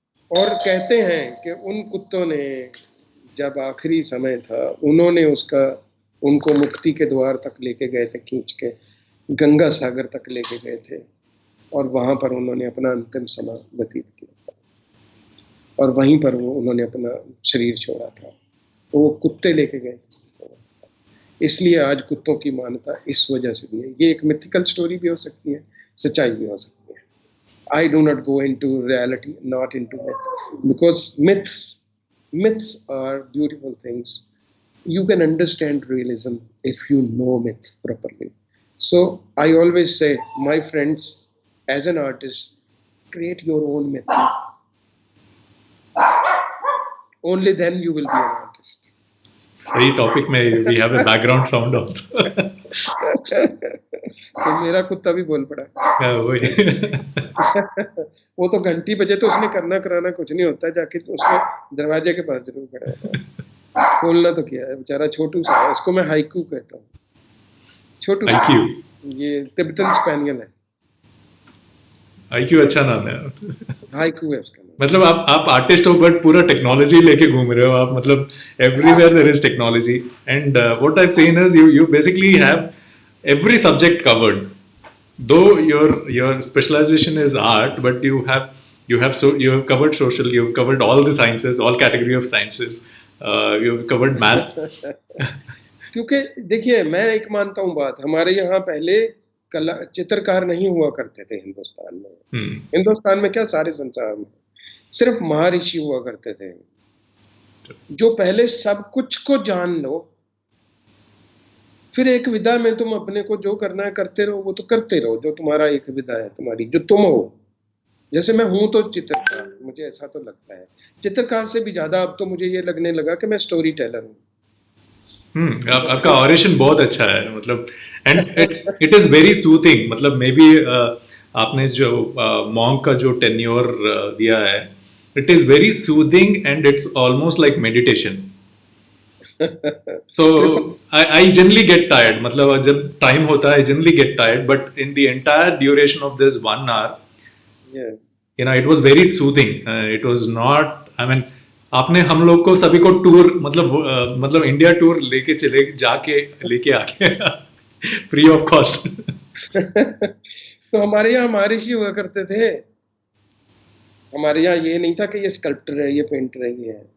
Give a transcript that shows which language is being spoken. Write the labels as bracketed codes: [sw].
[hi] और कहते हैं कि उन कुत्तों ने जब आखिरी समय था, उन्होंने उनको मुक्ति के द्वार तक लेके गए थे, खींच के गंगा सागर तक लेके गए थे, और वहां पर उन्होंने अपना अंतिम समय व्यतीत किया और वहीं पर उन्होंने अपना शरीर छोड़ा था। तो वो कुत्ते लेके गए, इसलिए आज कुत्तों की मान्यता इस वजह से भी है। ये एक मिथिकल स्टोरी भी हो सकती है, सच्चाई भी हो सकती है। [en] I do not go into reality, not into myth, because myths are beautiful things. You can understand realism if you know myth properly. So I always say, my friends, as an artist, create your own myth. Only then you will be an artist. [hi] सही topic में [en] We have a background sound also. [hi] तो मेरा कुत्ता भी बोल पड़ा। वही। वो तो घंटी बजे तो उसने करना कराना कुछ नहीं होता, जाके उसने दरवाजे के पास जरूर खड़ा है, खोलना तो क्या है, बेचारा छोटू सा है, इसको मैं हाइकू कहता हूँ। छोटू ये तिब्बतन स्पेनियल है। हाइक्यू अच्छा नाम है। हाइकू है उसका नाम। मतलब आप आर्टिस्ट हो बट पूरा टेक्नोलॉजी लेके घूम रहे हो आप, मतलब [en] Everywhere there is technology, and what I have seen is you basically have every subject covered, though your specialization is art, but you have covered social, you have covered all the sciences, all category of sciences, you have covered math. [hi] क्योंकि देखिए मैं एक मानता हूँ बात, हमारे यहाँ पहले कला चित्रकार नहीं हुआ करते थे हिंदुस्तान में। हिंदुस्तान में क्या, सारे संसार में सिर्फ महर्षि हुआ करते थे, जो पहले सब कुछ को जान लो, फिर एक विधा में तुम अपने को जो करना है करते रहो, वो तो करते रहो, जो तुम्हारा एक विधा है, तुम्हारी जो तुम हो। जैसे मैं हूं तो चित्रकार, मुझे ऐसा तो लगता है, चित्रकार से भी ज्यादा अब तो मुझे ये लगने लगा कि मैं स्टोरी टेलर हूँ। आपका ऑरेशन बहुत अच्छा है, मतलब [en] and it is very soothing, [hi] मतलब मे बी आपने जो मॉन्क का जो टेन्योर दिया है, [en] It is very soothing and it's almost like meditation. So I generally get tired, [hi] मतलब जब टाइम होता है [en] I generally get tired, but in the entire duration of this 1 hour, you know, it was very soothing. It was not, I mean, [hi] आपने हम लोग को सभी को टूर मतलब इंडिया टूर लेके आके फ्री ऑफ कॉस्ट। तो हमारे यहाँ महर्षि हुआ करते थे, हमारे यहाँ ये नहीं था कि ये स्कल्प्टर है, ये पेंटर है, ये है।